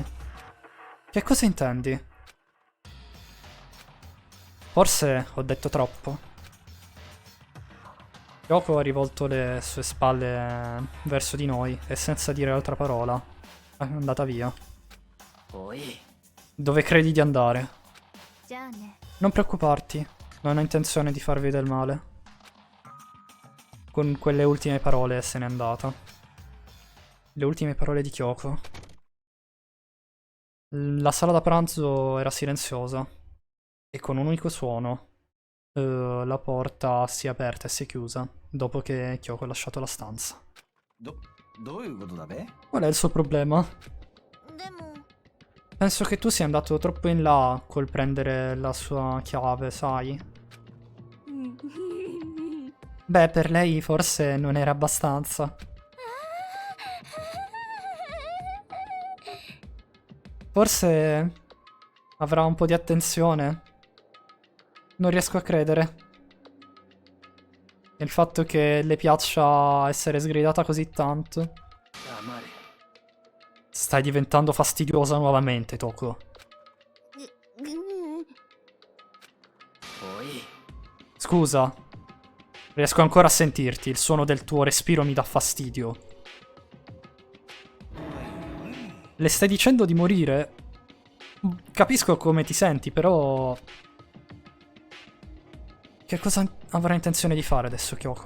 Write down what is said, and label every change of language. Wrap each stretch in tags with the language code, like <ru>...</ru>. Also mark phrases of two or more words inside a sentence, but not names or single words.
<it>Che cosa intendi? Forse ho detto troppo. Kyoko ha rivolto le sue spalle verso di noi e senza dire altra parola è andata via.</it> <ja>おい。</ja> <it>Dove credi di andare?</it> <ja>じゃあね</ja> <it>Non preoccuparti, non ho intenzione di farvi del male. Con quelle ultime parole se n'è andata. Le ultime parole di Kyoko. La sala da pranzo era silenziosa e con un unico suono la porta si è aperta e si è chiusa dopo che Kyoko ha lasciato la stanza.</it> <ja>どういうことだべ？</ja> <it>Qual è il suo problema?</it> <ja>でも</ja> <it>Penso che tu sia andato troppo in là col prendere la sua chiave, sai? Beh, per lei forse non era abbastanza. Forse avrà un po' di attenzione. Non riesco a credere. Il fatto che le piaccia essere sgridata così tanto.</it> <ja>黙れ</ja> <it>Stai diventando fastidiosa nuovamente, Toko.</it> <ja>おい</ja> <it>Scusa. Riesco ancora a sentirti. Il suono del tuo respiro mi dà fastidio. Le stai dicendo di morire? Capisco come ti senti, però... Che cosa avrà intenzione di fare adesso, Kyoko?</it>